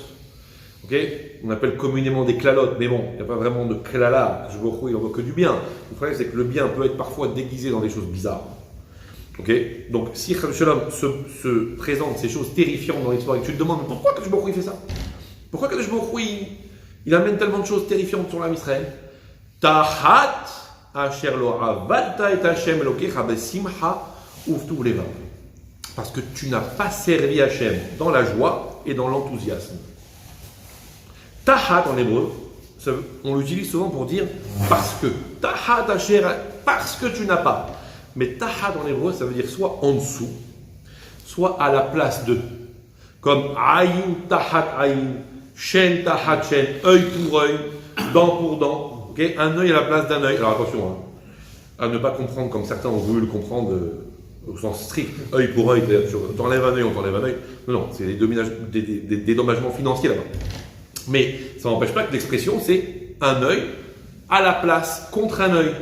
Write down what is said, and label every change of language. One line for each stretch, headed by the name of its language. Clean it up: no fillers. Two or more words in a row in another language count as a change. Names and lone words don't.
French: Okay, on appelle communément des klalotes, mais bon, il n'y a pas vraiment de klala. Je vois il n'en veut que du bien. Le problème, c'est que le bien peut être parfois déguisé dans des choses bizarres. Okay, donc, si Shalom se présente ces choses terrifiantes dans l'histoire et que tu te demandes pourquoi
Hebrew: קדוש ברוך הוא
French: fait ça, pourquoi
Hebrew: קדוש ברוך הוא
French: il amène tellement de choses terrifiantes sur l'âme Israël,
Hebrew: תחת אשר לא עבדת את השם אלוקיך בשמחה ובטוב לבב.
French: Parce que tu n'as pas servi Hashem dans la joie et dans l'enthousiasme. Tahat en hébreu, on l'utilise souvent pour dire parce que.
Hebrew: תחת אשר,
French: parce que tu n'as pas. Mais tahat en hébreu, ça veut dire soit en dessous, soit à la place de.
Hebrew: Comme עין תחת עין, שן תחת שן,
French: œil pour œil, dent pour dent. Okay, un œil à la place d'un œil. Alors attention, hein, à ne pas comprendre comme certains ont voulu le comprendre au sens strict, œil pour œil, on t'enlève un œil, on t'enlève un œil. Non, non, c'est des dédommagements financiers là-bas. Mais ça n'empêche pas que l'expression c'est un œil à la place contre un œil.